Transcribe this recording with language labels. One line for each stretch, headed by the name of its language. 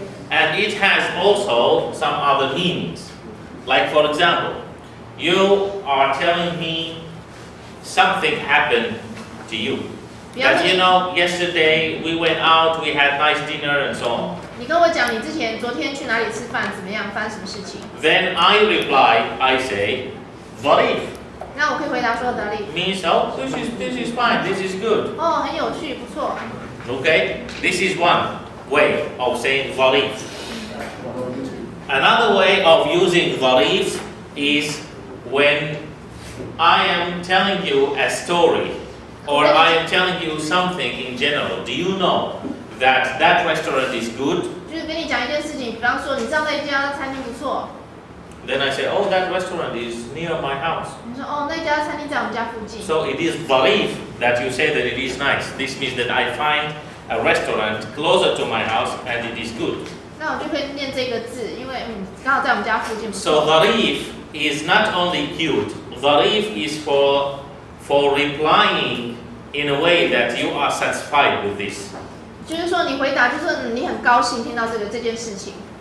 English: And it has also some other meanings. Like for example, you are telling me something happened to you. That you know, yesterday we went out, we had nice dinner and so on.
Chinese: 你跟我讲你昨天去哪里吃饭，怎么样，发生什么事情？
English: Then I reply, I say, Varif.
Chinese: 那我可以回答说哪里？
English: Means, oh, this is fine, this is good.
Chinese: 哦，很有趣，不错。
English: Okay? This is one way of saying Varif. Another way of using Varif is when I am telling you a story or I am telling you something in general. Do you know that that restaurant is good?
Chinese: 就是跟你讲一件事情，比方说你知道那家餐厅不错，
English: Then I say, oh, that restaurant is near my house.
Chinese: 你说哦那家餐厅在我们家附近，
English: So it is Varif that you say that it is nice. This means that I find a restaurant closer to my house and it is good.
Chinese: 那我就会念这个字，因为刚好在我们家附近。
English: So Varif is not only cute. Varif is for replying in a way that you are satisfied with this.
Chinese: 就是说你回答，就是你很高兴听到这件事情。